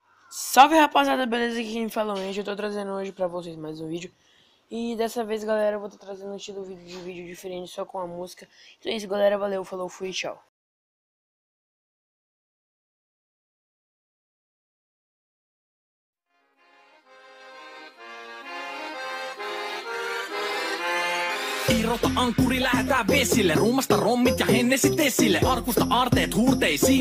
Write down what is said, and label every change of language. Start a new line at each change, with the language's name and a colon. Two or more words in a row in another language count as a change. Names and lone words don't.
Portuguese: Salve rapaziada, beleza? Aqui quem fala é o Angel. Eu tô trazendo hoje pra vocês mais um vídeo. E dessa vez, galera, eu vou estar trazendo um estilo de vídeo diferente, só com a música. Então é isso, galera. Valeu, falou, fui, tchau.
Finnish: Irrota ankkuri, lähetään vesille. Ruumasta rommit ja hennesit esille. Arkusta aarteet huurteisiin.